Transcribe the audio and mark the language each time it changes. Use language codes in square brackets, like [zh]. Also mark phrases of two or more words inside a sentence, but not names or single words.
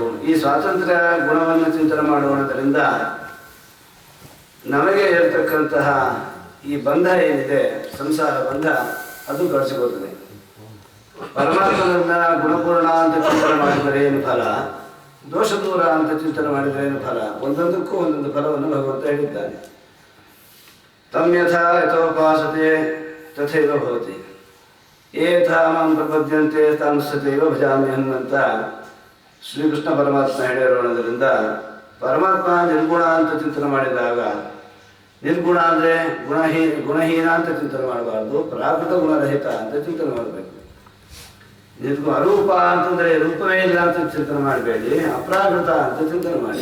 [kn] ಈ ಸ್ವಾತಂತ್ರ್ಯ ಗುಣವನ್ನು ಚಿಂತನೆ ಮಾಡುವುದರಿಂದ ನಮಗೆ ಇರತಕ್ಕಂತಹ ಈ ಬಂಧ ಏನಿದೆ, ಸಂಸಾರ ಬಂಧ, ಅದು ಕಳಿಸಿಕೊಳ್ತದೆ. ಪರಮಾತ್ಮನನ್ನ ಗುಣಪೂರ್ಣ ಅಂತ ಚಿಂತನೆ ಮಾಡಿದರೆ ಏನು ಫಲ, ದೋಷ ದೂರ ಅಂತ ಚಿಂತನೆ ಮಾಡಿದರೆ ಏನು ಫಲ, ಒಂದೊಂದಕ್ಕೂ ಒಂದೊಂದು ಫಲವನ್ನು ಭಗವಂತ ಹೇಳಿದ್ದಾನೆ. [sa] ತಮ್ ಯಥಾ ಯಥೋಪಾಸತೆ ತಥೈವ ಭವತಿ, ಯಥಾ ಮಾಂ ಪ್ರಪದ್ಯಂತೆ ತಾಂ ಸತೈವ ಭಜಾಮಿ [kn] ಅಂತ ಶ್ರೀಕೃಷ್ಣ ಪರಮಾತ್ಮ ಹೇಳಿರೋದ್ರಿಂದ ಪರಮಾತ್ಮ ನಿರ್ಗುಣ ಅಂತ ಚಿಂತನೆ ಮಾಡಿದಾಗ, ನಿರ್ಗುಣ ಅಂದರೆ ಗುಣಹೀನ ಅಂತ ಚಿಂತನೆ ಮಾಡಬಾರ್ದು, ಪ್ರಾಕೃತ ಗುಣರಹಿತ ಅಂತ ಚಿಂತನೆ ಮಾಡಬೇಕು. ಅರೂಪ ಅಂತಂದರೆ ರೂಪವೇ ಇಲ್ಲ ಅಂತ ಚಿಂತನೆ ಮಾಡಬೇಡಿ, ಅಪ್ರಾಕೃತ ಅಂತ ಚಿಂತನೆ ಮಾಡಿ.